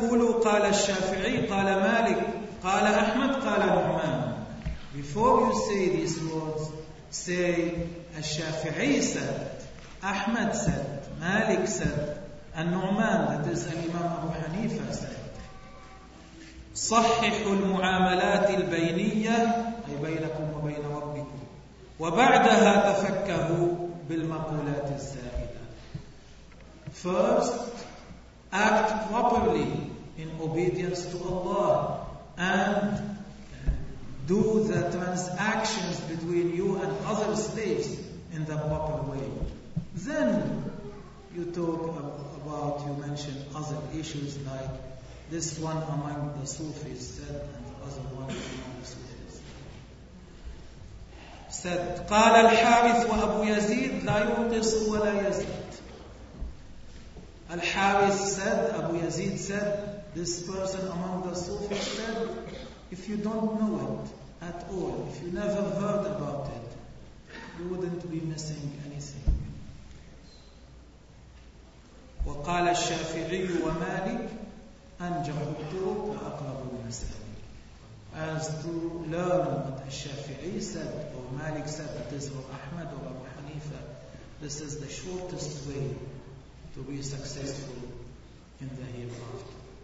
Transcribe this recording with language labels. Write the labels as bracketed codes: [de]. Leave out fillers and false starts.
[ar] قولوا قال الشافعي قال مالك قال أحمد قال نعمان. [en] Before you say these words, say, الشافعي said, أحمد said, مالك said, النعمان, that is الإمام أبو حنيفة said. [ar] صححوا المعاملات البينية, أي بينكم وبين ربكم. وبعدها تفكهوا بالمقولات الزائدة. [en] First, act properly in obedience to Allah and do the transactions between you and other slaves in the proper way. Then you talk about, you mention other issues like this one among the Sufis said and the other one among the Sufis said. [ar] قال الحارث وأبو يزيد لا ينقص ولا يزيد. [en] الحارث said, أبو يزيد said, this person among the Sufis said, if you don't know it at all, if you never heard about it, you wouldn't be missing anything. [ar] وقال الشافعي ومالك أنجح الطرق وأقرب المساوئ. [en] as to learn what Al-Shafi'i said, or Malik said that this, or Ahmad or Abu Hanifa, this is the shortest way to be successful in the hereafter.